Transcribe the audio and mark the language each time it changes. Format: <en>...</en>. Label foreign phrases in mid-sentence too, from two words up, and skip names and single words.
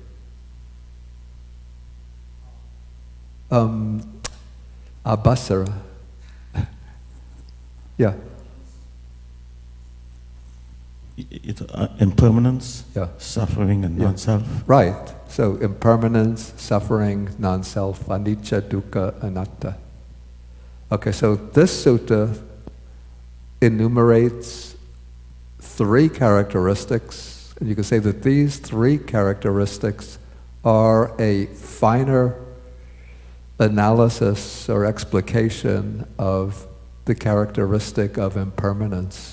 <en>Abhasara. Yeah. Impermanence, Yeah. suffering, and non-self. Right. So impermanence, suffering, non-self,</en> <pi>anicca, dukkha, anatta.</pi> <en>Okay, so this sutta enumerates 3 characteristics, and you can say that these 3 characteristics are a finer analysis or explication of the characteristic of impermanence.</en>